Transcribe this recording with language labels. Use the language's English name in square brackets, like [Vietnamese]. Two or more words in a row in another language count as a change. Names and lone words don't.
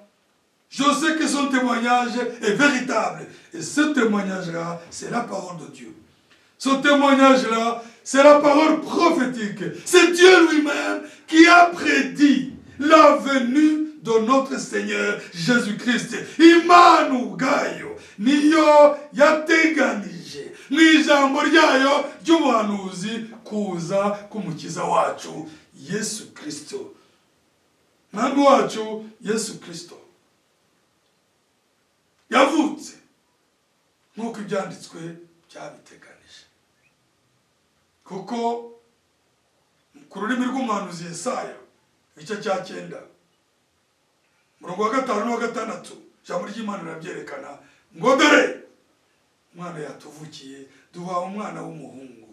[French] Je sais que son témoignage est véritable. Et ce témoignage-là, c'est la parole de Dieu. Ce témoignage-là, c'est la parole prophétique. C'est Dieu lui-même qui a prédit la la venue de notre Seigneur Jésus-Christ. [Kinyarwanda] Imana ubwayo niyo yateganije mu ijambo ryayo ry'ubuhanuzi kuza k'umukiza wacu Yesu Kristo. Mwami wacu Yesu Kristo yavutse nk'uko ibyanditswe byabiteganije, kuko ku rurimi rw'umuhanuzi Yesaya igice cya 9 murongo wa 5 n'uwa 6 ijambo ry'Imana rirabyerekana ngo dore umwana yatuvukiye, duha umwana w'umuhungu.